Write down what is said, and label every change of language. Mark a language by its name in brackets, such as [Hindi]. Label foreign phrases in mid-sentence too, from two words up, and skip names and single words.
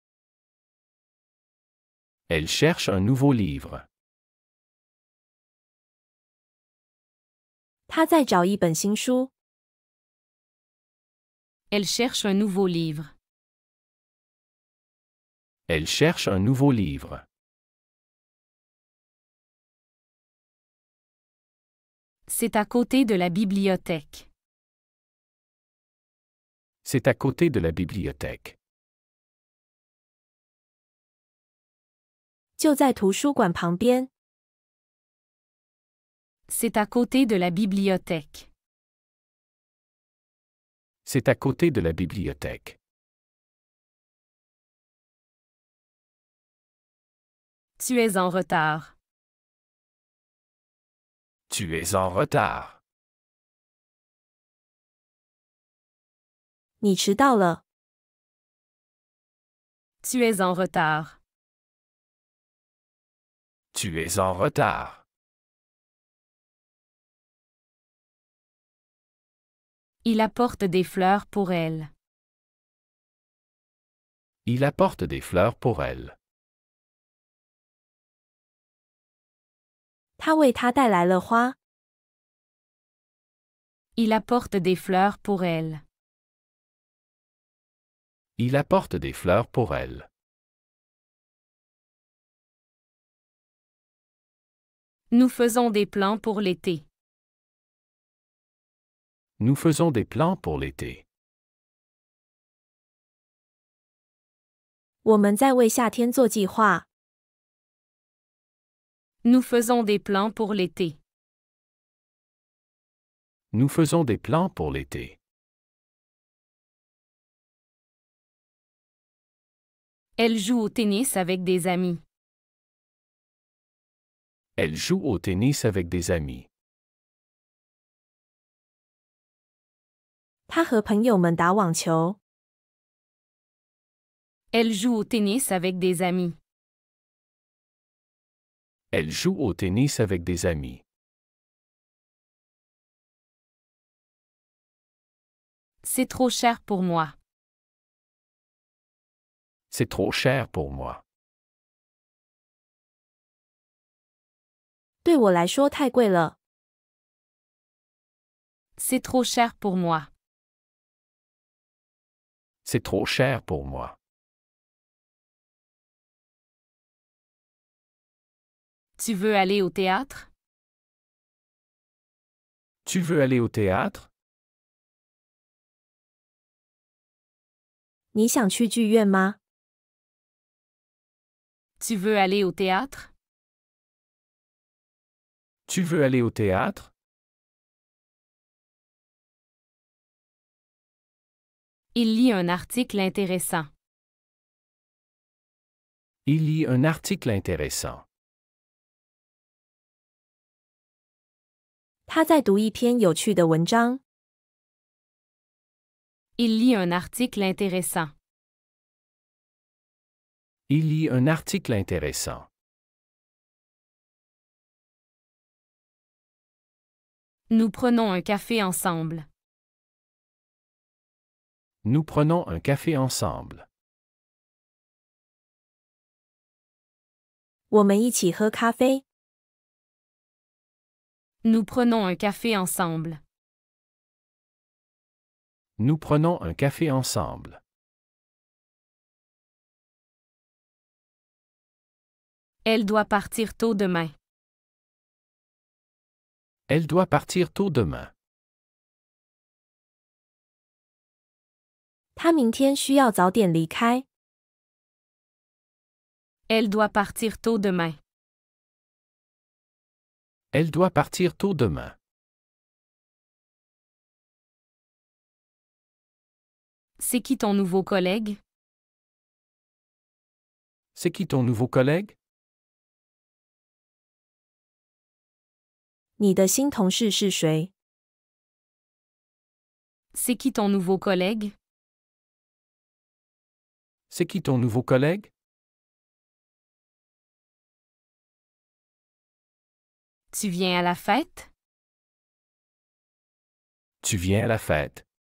[French] Elle cherche un nouveau livre. [Chinese] 他在找一本新书。 [French] Elle cherche un nouveau livre. Elle cherche un nouveau livre. C'est à côté de la bibliothèque. C'est à côté de la bibliothèque. [Chinese] 就在图书馆旁边。 [French] C'est à côté de la bibliothèque. C'est à côté de la bibliothèque. Tu es en retard. Tu es en retard. [Chinese] 你迟到了。 [French] Tu es en retard. Tu es en retard. Il apporte des fleurs pour elle. Il apporte des fleurs pour elle. [Chinese] 他为她带来了花。 [French] Il apporte des fleurs pour elle. Il apporte des fleurs pour elle. Nous faisons des plans pour l'été. Nous faisons des plans pour l'été. [Chinese] 我们在为夏天做计划。 [French] Nous faisons des plans pour l'été. Nous faisons des plans pour l'été. Elle joue au tennis avec des amis. Elle joue au tennis avec des amis. [Chinese] 他和朋友们打网球。 [French] Elle joue au tennis avec des amis. Elle joue au tennis avec des amis. C'est trop cher pour moi. C'est trop cher pour moi. [Chinese] 对我来说太贵了。 [French] C'est trop cher pour moi. C'est trop cher pour moi. Tu veux aller au théâtre? Tu veux aller au théâtre? [Chinese] 你想去剧院吗？ [French] Tu veux aller au théâtre? Tu veux aller au théâtre? Il lit un article intéressant. Il lit un article intéressant. [Chinese] 他在读一篇有趣的文章。 [French] Il lit un article intéressant. Il lit un article intéressant. Nous prenons un café ensemble. Nous prenons un café ensemble. [Chinese] 我们一起喝咖啡。 [French] Nous prenons un café ensemble. Nous prenons un café ensemble. Elle doit partir tôt demain. Elle doit partir tôt demain. [Chinese] 他明天需要早点离开。 [French] Elle doit partir tôt demain. Elle doit partir tôt demain. C'est qui ton nouveau collègue? C'est qui ton nouveau collègue? [Chinese] 你的新同事是谁？ [French] C'est qui ton nouveau collègue? C'est qui ton nouveau collègue? Tu viens à la fête? Tu viens à la fête.